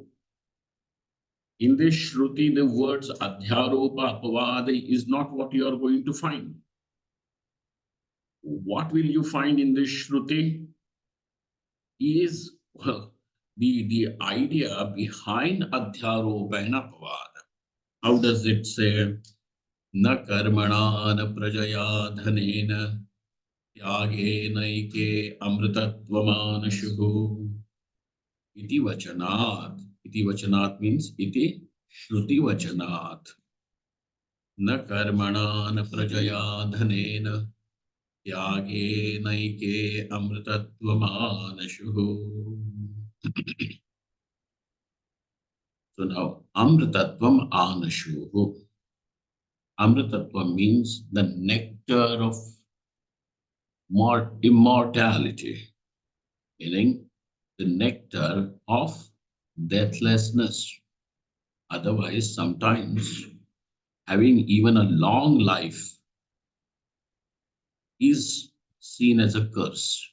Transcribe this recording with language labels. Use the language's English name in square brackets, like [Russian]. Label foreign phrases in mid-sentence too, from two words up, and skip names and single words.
[English] In this Shruti, the words [Sanskrit] अध्यारोप अपवाद [English] is not what you are going to find. What will you find in this Shruti? Is, well, the idea behind Adhyaropa and Apavada. How does it say? [Sanskrit] न कर्मणा न प्रजया धनेन त्यागे नैके अमृतत्वमानशुः. इति वचनात्. इति वचनात् means इति श्रुति वचनात्. न कर्मणा न प्रजया धनेन त्यागे नैके अमृतत्वमानशुः. [English] So now, [Sanskrit] अमृतत्वम् अनशुः. [English] Amritatvam means the nectar of immortality, meaning the nectar of deathlessness. Otherwise, sometimes having even a long life is seen as a curse.